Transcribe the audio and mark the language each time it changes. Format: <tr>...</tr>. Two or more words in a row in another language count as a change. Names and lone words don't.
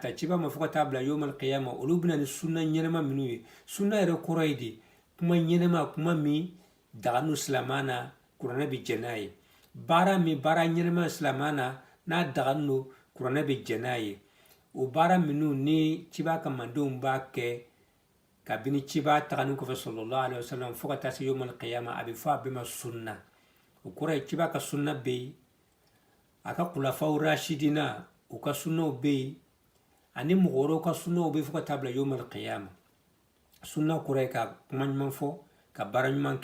<bm>ta ciba ma fɔ ka taa bila</bm> <ar>يوم القيامة</ar> <bm>olu bɛna ni sunna ɲɛnɛma minnu ye sunna yɛrɛ kɔrɔ ye de kuma ɲɛnɛma kuma min daganu silamɛya na kuranɛ bɛ jɛ n'a ye baara min baara ɲɛnɛma silamɛya na n'a daganu don kuranɛ bɛ jɛ n'a ye o baara minnu ni ciba ka mandenw b'a kɛ kabini ciba tagani kɔfɛ</bm> <ar>صلى الله عليه وسلم</ar> <bm>fo ka taa se</bm> <ar>يوم القيامة</ar> <bm>a bɛ fɔ a bɛɛ ma sunna o kɔrɔ ye ciba ka sunna bɛ yen a ka kulafaw rashidina u ka sunnaw bɛ yen ani mɔgɔ wɛrɛw ka sunnaw bɛ yen fo ka taa bila</bm> <ar>يوم القيامة</ar> <bm>sunna kɔrɔ ye ka kuma ɲuman fɔ ka baara ɲuman</bm>